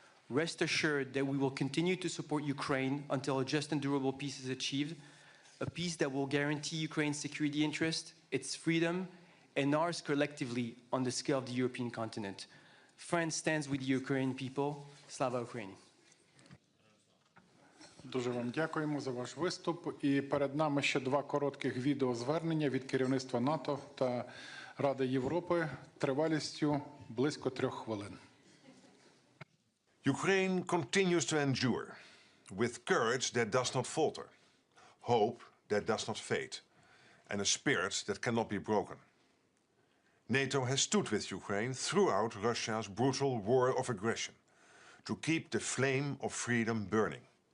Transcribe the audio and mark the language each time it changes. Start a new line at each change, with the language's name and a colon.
English: Rest assured that we will continue to support Ukraine until a just and durable peace is achieved, a peace that will guarantee Ukraine's security interest, its freedom, and ours collectively on the scale of the European continent. France stands with the Ukrainian people.
Ukrainian: Slava Ukraini. Дуже вам дякуємо за ваш виступ. І перед нами ще два коротких відеозвернення від керівництва НАТО та Ради Європи тривалістю близько 3 хвилин.
English: Ukraine continues to endure with courage that does not falter, hope that does not fade, and a spirit that cannot be broken. NATO has stood with Ukraine throughout Russia's brutal war of aggression to keep the flame of freedom burning.